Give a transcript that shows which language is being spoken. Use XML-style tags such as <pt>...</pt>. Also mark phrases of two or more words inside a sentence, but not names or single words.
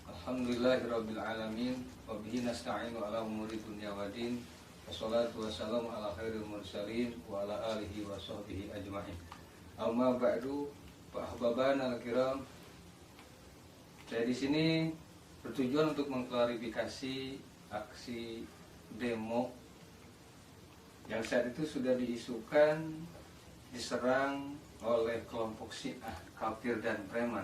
<ar>الحمد لله رب العالمين وبه نستعين على أمور الدنيا والدين. والصلاة والسلام على خير المرسلين وعلى آله وصحبه أجمعين. أما بعد، فأحبابنا الكرام.</ar> <id>Saya di sini bertujuan untuk mengklarifikasi aksi demo yang saat itu sudah diisukan diserang oleh kelompok Syiah, kafir dan preman.</id>